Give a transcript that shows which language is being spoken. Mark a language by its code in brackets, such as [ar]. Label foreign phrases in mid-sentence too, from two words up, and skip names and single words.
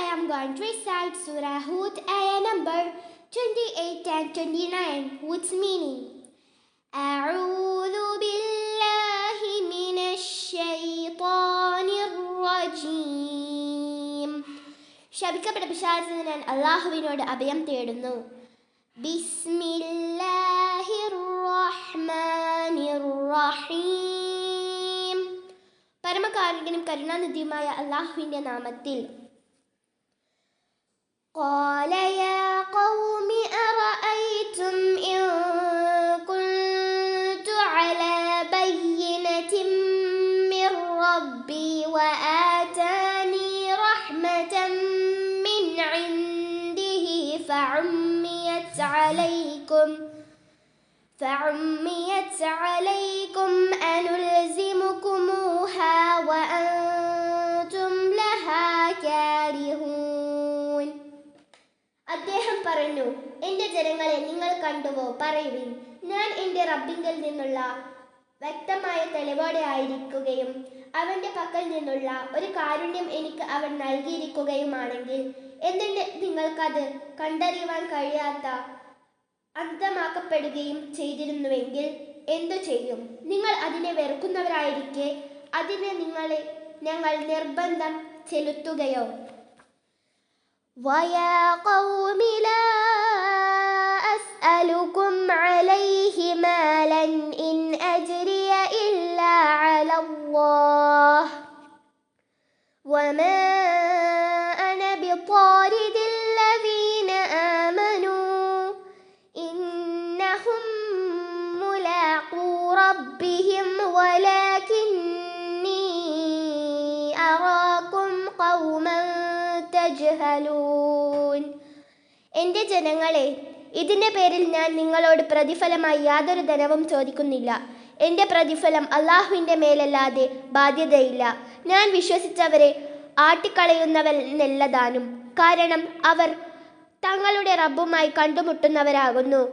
[en] going to recite Surah Hud, ayah number 28 and 29. What's meaning? [ar] أعوذ بالله من الشيطان الرجيم. [ml] ശപിക്കപ്പെട്ട പിശാചിൽ നിന്ന് ഞാൻ അല്ലാഹുവിനോട് അഭയം തേടുന്നു. [ar] بسم الله الرحمن الرحيم. [ml] പരമകാരുണ്യനും കരുണാനിധിയുമായ അല്ലാഹുവിന്റെ നാമത്തിൽ. [ar] قال يا قوم أرأيتم إن كنت على بينة من ربي وآتاني رحمة من عنده فعميت عليكم أنلزمكموها وأنتم لها كارهون. [ml] അദ്ദേഹം പറഞ്ഞു, എൻ്റെ ജനങ്ങളെ, നിങ്ങൾ കണ്ടുവോ? പറയുവിൻ, ഞാൻ എൻ്റെ റബ്ബിങ്കിൽ നിന്നുള്ള വ്യക്തമായ തെളിവോടെ ആയിരിക്കുകയും അവൻ്റെ പക്കൽ നിന്നുള്ള ഒരു കാരുണ്യം എനിക്ക് അവൻ നൽകിയിരിക്കുകയുമാണെങ്കിൽ എന്നിട്ട് നിങ്ങൾക്കത് കണ്ടറിയുവാൻ കഴിയാത്ത അന്ധമാക്കപ്പെടുകയും ചെയ്തിരുന്നുവെങ്കിൽ എന്തു ചെയ്യും? നിങ്ങൾ അതിനെ വെറുക്കുന്നവരായിരിക്കെ അതിനെ ഞങ്ങൾ നിർബന്ധം ചെലുത്തുകയോ? [ar] وَيَا قَوْمِ لَا أَسْأَلُكُمْ عَلَيْهِ مَالًا إِنْ أَجْرِيَ إِلَّا عَلَى اللَّهِ وَمَا أَنَا بِطَارِدِ الَّذِينَ آمَنُوا إِنَّهُمْ مُلَاقُو رَبِّهِمْ وَلَكِنِّي أَرَاكُمْ قَوْمًا تجهلون. [ml] എൻ്റെ ജനങ്ങളെ, ഇതിൻ്റെ പേരിൽ ഞാൻ നിങ്ങളോട് പ്രതിഫലമായി യാതൊരു ധനവും ചോദിക്കുന്നില്ല. എൻ്റെ പ്രതിഫലം അല്ലാഹുവിൻ്റെ മേലല്ലാതെ ബാധ്യതയില്ല. ഞാൻ വിശ്വസിച്ചവരെ ആട്ടിക്കളയുന്നവരെന്നല്ലതാനും. കാരണം അവർ തങ്ങളുടെ റബ്ബുമായി കണ്ടുമുട്ടുന്നവരാകുന്നു.